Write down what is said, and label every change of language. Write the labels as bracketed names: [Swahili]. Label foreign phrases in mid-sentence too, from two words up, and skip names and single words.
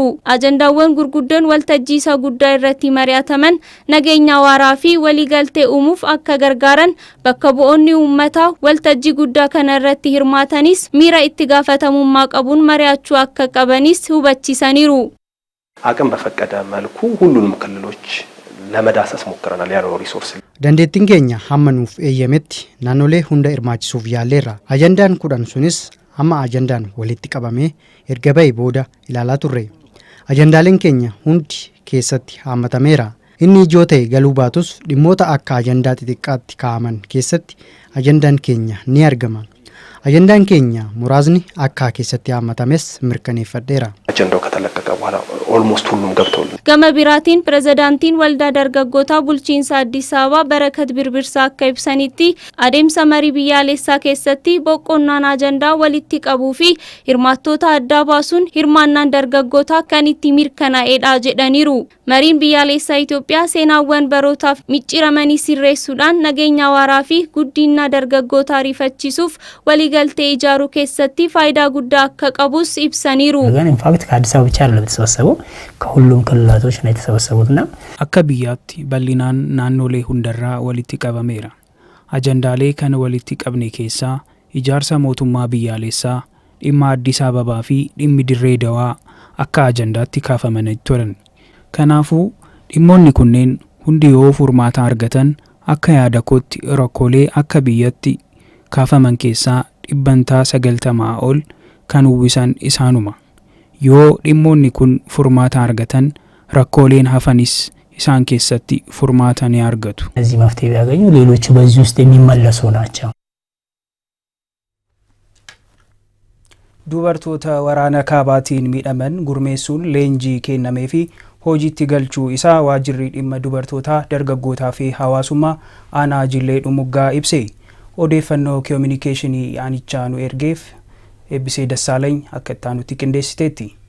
[Oromo] Ajandaawwan gurguddoon waltajjiisa guddaa irratti mari'ataman nageenya waaraa fi waliigaltee uumuuf akka gargaaran bakka bu'oonni uummataa waltajjii guddaa kana irratti hirmaatanis miira itti gaafatamummaa qabuun mari'achuu akka qabanis hubachiisaniiru. [Amharic] አቅም በፈቀደ መልኩ ሁሉንም ክልሎች ለመዳሰስ ሞክረናል ያለው ሪሶርስ [Oromo] dandeettiin keenya hamma nuuf eeyyametti naannolee hunda hirmaachisuuf yaalleerra. Ajandaan kudhan sunis hamma ajandaan walitti qabamee erga ba'ee booda ilaalaa turre. Ajandaaleen keenya hundi keessatti hammatameera. Inni ijoo ta'e galuu baatus dhimmoota akka ajandaa xixiqqaatti kaa'aman keessatti ajandaan keenya ni argama. Ajandaan keenya muraasni akka keessatti hammatames mirkaneeffadheera. [Amharic] አጀንዳው ከተለቀቀ በኋላ ኦልሞስት ሁሉም ገብተውል [Oromo] Gama biraatiin pirezidaantiin waldaa dargaggootaa bulchiinsa Addis Ababaa Barakat Birbirsaa akka ibsanitti adeemsa marii biyyaalessaa keessatti boqqonnaan ajandaa walitti qabuu fi hirmaattoota adda baasuun hirmaannaan dargaggootaa kan itti mirkanaa'edha jedhaniiru. Mariin biyyaalessaa Itoophiyaa seenaawwan barootaaf micciiramanii sirreessuudhaan nageenya waaraa fi guddina dargaggootaa ariifachiisuuf waliigaltee ijaaruu keessatti faayidaa guddaa akka qabus ibsaniiru. [Amharic] ከአዲስ አበባ ብቻ አይደለም የተሰበሰበው ከሁሉም ክልላቶች ነው የተሰበሰቡትና [Oromo] akka biyyaatti bal'inaan naannolee hundarraa walitti qabameera. Ajandaalee kana walitti qabne keessaa ijaarsa mootummaa biyyaalessaa, dhimma Addis Ababaa fi dhimmi Dirree Dawaa akka ajandaatti kaafamanii turan. Kanaafuu dhimmoonni kunneen hundi yoo furmaata argatan akka yaada kootti rakkoolee akka biyyatti kaafaman keessaa 90% ol kan uwwisan isaanuma. yoo dhimmoonni kun furmaata argatan rakkooleen hafanis isaan keessatti furmaata ni argatu. [Amharic] እዚህ መፍትሄ ቢያገኙ ሌሎቹ በዚህ ውስጥ የሚመለሱ ናቸው። [Oromo] Dubartoota waraana kaabaatiin miidhaman gurmeessuun leenjii kennamee fi hojiitti galchuu isaa waajjirri dhimma dubartootaa dargaggootaa fi hawaasummaa aanaa Jillee Dhumuggaa ibse. Odeeffannoo koominikeeshinii aanichaa nu ergeef eebbisee Dassaalany akka itti qindeessiteetti.